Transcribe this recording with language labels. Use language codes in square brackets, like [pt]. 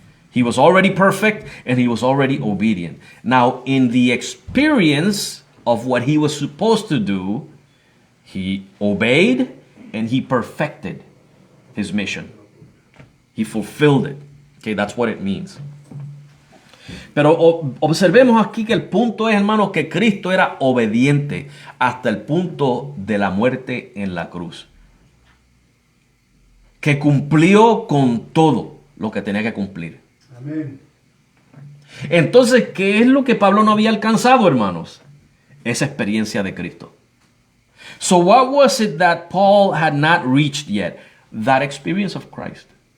[en] He was already perfect and he was already obedient. Now, in the experience of what he was supposed to do, he obeyed and he perfected his mission. He fulfilled it. Okay, that's what it means. [es] Pero observemos aquí que el punto es, hermanos, que Cristo era obediente hasta el punto de la muerte en la cruz. Que cumplió con todo lo que tenía que cumplir. Amén. Entonces, ¿qué es lo que Pablo no había alcanzado, hermanos? Esa experiencia de Cristo. [en] So what was it that Paul had not reached yet? That experience of Christ.